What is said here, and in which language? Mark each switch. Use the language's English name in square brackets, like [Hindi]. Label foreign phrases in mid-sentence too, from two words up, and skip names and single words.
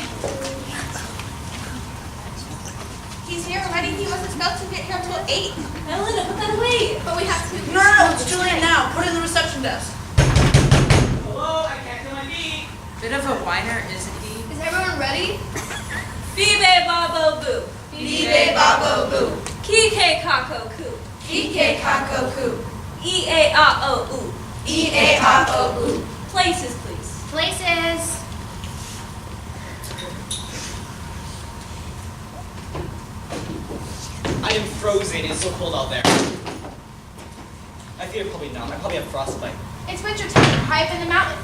[English] He's here already. He wasn't supposed to get here until 8. Adelinda, put that away. But we have to. No, it's too late now. Put it in the reception desk. Hello, I can't feel my feet. Bit of a whiner, isn't he? Is everyone ready? Bibe babo boo. Bibe babo boo. Kike kako ku. Kike kako ku. E-A-A-O-U. E-A-A-O-U. Places, please. Places. I am frozen. It's so cold out there. My feet are probably numb. I probably have frostbite. It's winter time. We're high up in the mountains.